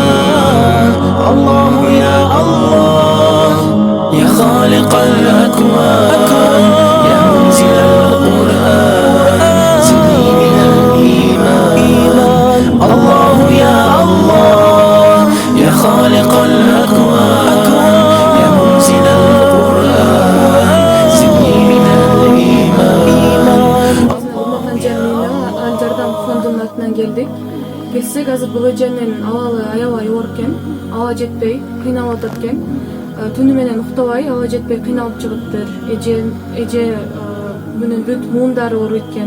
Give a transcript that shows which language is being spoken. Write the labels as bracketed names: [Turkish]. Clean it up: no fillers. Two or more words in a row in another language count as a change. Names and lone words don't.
[Arabic] الله يا الله يا خالق الأكوان يا منزل القرآن زدني من الإيمان الله يا الله يا خالق الأكوان يا منزل القرآن زدني من الإيمان [Kyrgyz] Бурмакан жамиина Ал Жардам фондунун атынан келдик. Келсек азыр бул эженин абалы аябай оор экен. Ала жетпей кыйналып атат экен. Түнү менен уктабай ала жетпей кыйналып чыгыптыр. Эже менен бүт муундары ооруйт экен.